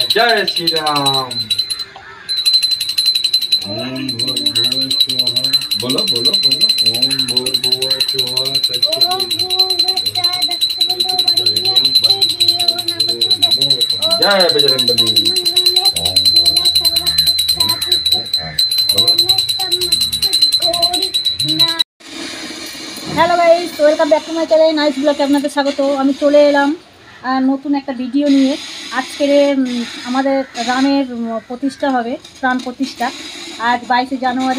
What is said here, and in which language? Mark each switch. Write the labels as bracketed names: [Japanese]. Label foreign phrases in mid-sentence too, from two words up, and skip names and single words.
[Hindi] जय श्री राम। [Sanskrit] ओम भूर्भुवः स्वः। [Hindi] बोलो बोलो बोलो। [Sanskrit] ओम भूर्भुवः स्वः [Hindi] जय बजरंगबली। [English] Hello guys, welcome back to my channel [Bangla] নাইস ব্লগে আপনাদের স্বাগত। আমি চলে এলাম নতুন একটা ভিডিও নিয়ে। আজকের আমাদের রামের প্রতিষ্ঠা হবে, প্রাণ প্রতিষ্ঠা আজ 22শে জানুয়ারি।